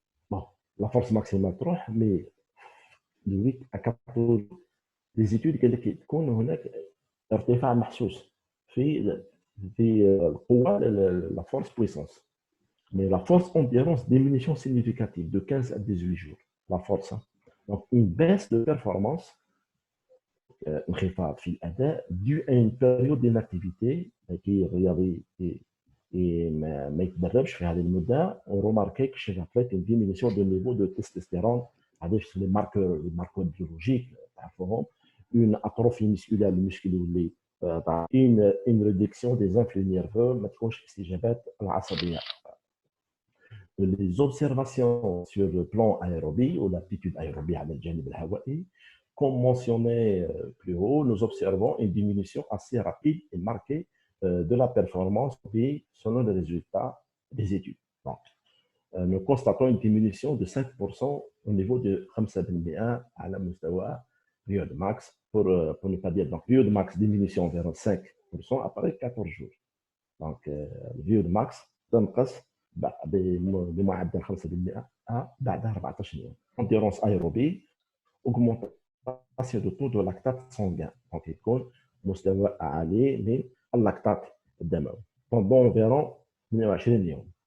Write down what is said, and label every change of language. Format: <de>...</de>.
<fr>Bon, la force maximale تروح, mais de 8 à 14 jours, les études</fr> <ar>قال لك تكون هناك ارتفاع محسوس في القوة,</ar> <fr>la force puissance. Mais la force endurance, diminution significative de 15 à 18 jours. La force. Hein. Donc, une baisse de performance</fr> <ar>انخفاض في الأداء</ar> <fr>dû à une période d'inactivité</fr> <ar>كي الرياضي ما يتدربش في هذه المدة.</ar> <fr>On remarque que chez l'athlète une diminution de niveau de testostérone avec les marqueurs biologiques, une atrophie musculaire, le muscle اللي une réduction des influx nerveux,</fr> <ar>ما تكونش استجابات العصبية.</ar> <fr>Les observations sur le plan aérobie ou l'aptitude aérobie à</fr> <ar>الجانب الهوائي,</ar> <fr>comme mentionné plus haut, nous observons une diminution assez rapide et marquée de la performance selon les résultats des études. Donc, nous constatons une diminution de 5% au niveau de 5%</fr> <ar>على مستوى</ar> <fr>VO2 max, pour ne pas dire. Donc, VO2 max diminution environ 5% après 14 jours.</fr> <ar>Donc, le VO2 max تنقص بمعدل 5% بعد 14 يوم.</ar> <fr>Endurance aérobie, augmentation de taux de lactate sanguin.</fr> <ar>Donc, يكون مستوى عالي من اللاكتات الدموي</ar> <fr>pendant environ</fr> <ar>28 يوم.</ar>